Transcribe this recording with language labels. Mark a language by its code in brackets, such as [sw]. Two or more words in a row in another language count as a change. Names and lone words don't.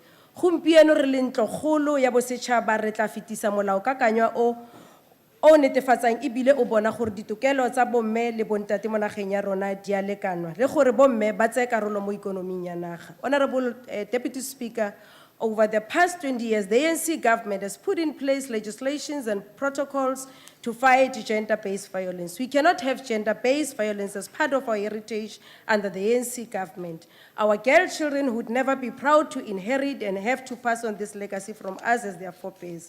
[tn] Gompieno re le ntlogolo ya bosetšhaba re tla fetisa molaokakanywa o netefatsang ebile o bona gore ditokelo tsa bomme le bontate mo nageng ya rona di a lekanwa le gore bomme ba tseye karolo mo ikonoming ya naga. [en] Honorable Deputy Speaker, over the past 20 years, the ANC government has put in place legislations and protocols to fight gender-based violence. We cannot have gender-based violence as part of our heritage under the ANC government. Our girl children would never be proud to inherit and have to pass on this legacy from us as their forebears.